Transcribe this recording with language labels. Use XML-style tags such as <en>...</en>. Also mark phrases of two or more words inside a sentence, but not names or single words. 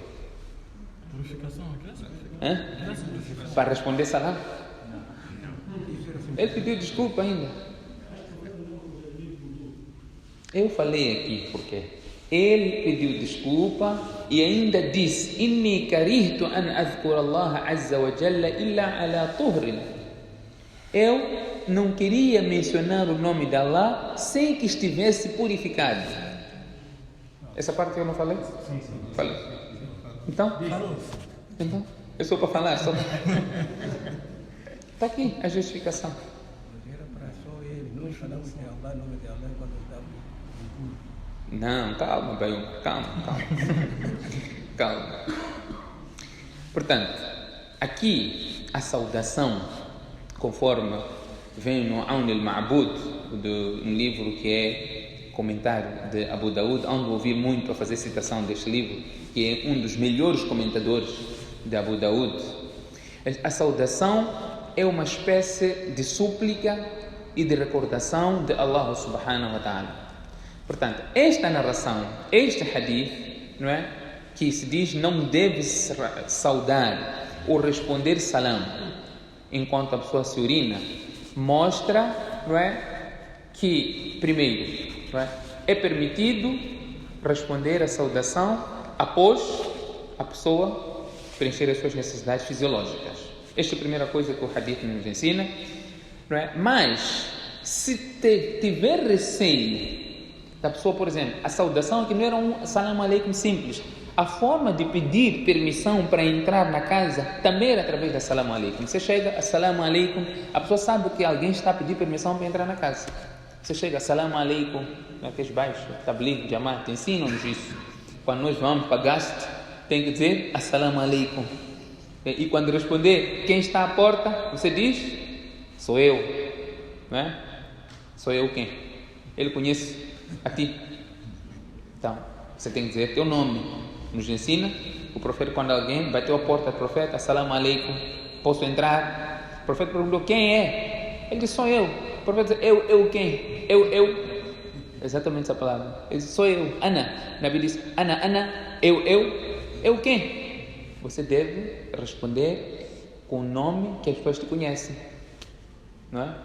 <pt>Purificação, Para responder salam. Ele pediu desculpa ainda. Eu falei aqui porque ele pediu desculpa e ainda disse:</pt> <ar>إني كرهت أن أذكر الله عز وجل إلا على طهر.</ar> <pt>Eu não queria mencionar o nome de Allah sem que estivesse purificado. Essa parte eu não falei? Sim. Falei. Então, eu sou para falar, só. Está aqui a justificação. Mas era para só ele. Nós falamos de Allah, nome de Allah, quando estávamos no culto. Não, calma, Bayum, calma. Portanto, aqui a saudação, conforme vem no Aun al-Ma'bud, um livro que é comentário de Abu Daud, onde ouvi muito a fazer citação deste livro, que é um dos melhores comentadores de Abu Daud. A saudação é uma espécie de súplica e de recordação de Allah</pt> <ar>سبحانه وتعالى.</ar> <pt>Portanto, esta narração, este hadith, não é, que se diz não deve saudar ou responder salam enquanto a pessoa se urina, mostra, não é, que primeiro, não é permitido responder a saudação após a pessoa preencher as suas necessidades fisiológicas. Esta é a primeira coisa que o hadith nos ensina, não é? Mas se tiver receio da pessoa, por exemplo, a saudação que não era um</pt> <ar>سلام عليكم</ar> <pt>simples, a forma de pedir permissão para entrar na casa também era através da</pt> <ar>سلام عليكم.</ar> <pt>Você chega,</pt> <ar>السلام عليكم,</ar> <pt>a pessoa sabe que alguém está a pedir permissão para entrar na casa. Você chega,</pt> <ar>السلام عليكم,</ar> <pt>naqueles baixos, tabligh, jamaat, ensinam-nos isso. Quando nós vamos para gasto, tem que dizer</pt> <ar>السلام عليكم.</ar> <pt>E quando responder quem está à porta, você diz: sou eu, não é? Sou eu quem? Ele conhece a ti. Então, você tem que dizer teu nome. Nos ensina o profeta, quando alguém bateu a porta do profeta:</pt> <ar>السلام عليكم,</ar> <pt>posso entrar? O profeta perguntou: quem é? Ele disse: sou eu. O profeta disse: eu quem? Eu. Exatamente essa palavra. Ele disse: sou eu, ana. O Nabi disse: ana, eu quem? Você deve responder com o nome que as pessoas te conhecem, não é?</pt>